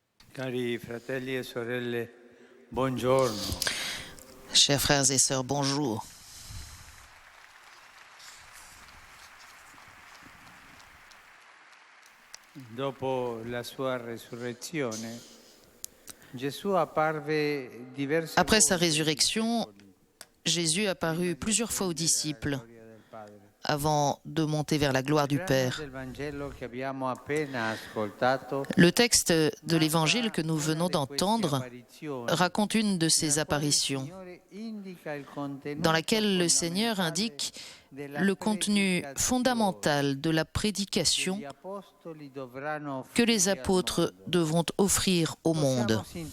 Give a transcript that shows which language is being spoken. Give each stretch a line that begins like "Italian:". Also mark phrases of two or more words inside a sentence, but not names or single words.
Italian: Cari fratelli e sorelle, buongiorno.
French: Chers frères et sœurs, bonjour.
Italian: Dopo la sua resurrezione, Gesù apparve diverse
French: Après sa
Italian: volte
French: résurrection, Jésus apparut plusieurs fois aux disciples avant de monter vers la gloire du Père.
Italian: del Vangelo che abbiamo appena ascoltato
French: Le texte de l'Évangile que nous venons d'entendre raconte une de ces apparitions, dans laquelle le Seigneur indique le contenu fondamental de la prédication que les apôtres devront offrir au monde.